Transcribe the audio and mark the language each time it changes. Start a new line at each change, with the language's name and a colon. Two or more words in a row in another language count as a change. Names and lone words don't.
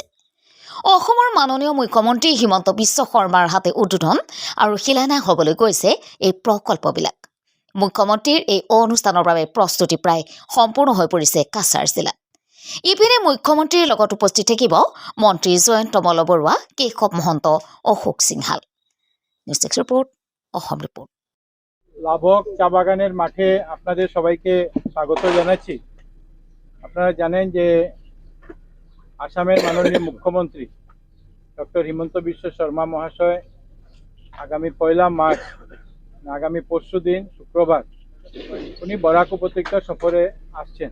Assamese: অসমৰ মাননীয় মুখ্যমন্ত্ৰী হিমন্ত বিশ্ব শৰ্মাৰ হাতে উদ্বোধন আৰু শিলান্যাস হ'বলৈ গৈছে এই প্ৰকল্পবিলাক। মুখ্যমন্ত্ৰীৰ এই অনুষ্ঠানৰ বাবে প্ৰস্তুতি প্ৰায় সম্পূৰ্ণ হৈ পৰিছে কাছাৰ জিলাত। ইপিনে মুখ্যমন্ত্ৰীৰ লগত উপস্থিত থাকিব মন্ত্ৰী জয়ন্ত মলবৰুৱা, কেশৱ মহন্ত, অশোক সিংহাল।
English: news desk report, Asom report.
Bangla: লাভক চা বাগানের মাঠে আপনাদের সবাইকে স্বাগত জানাচ্ছি। আপনারা জানেন যে আসামের মাননীয় মুখ্যমন্ত্রী ডক্টর হিমন্ত বিশ্ব শর্মা মহাশয় আগামী 1 মার্চ আগামী পরশু দিন শুক্রবার উনি বরাক উপত্যকা সফরে আসছেন।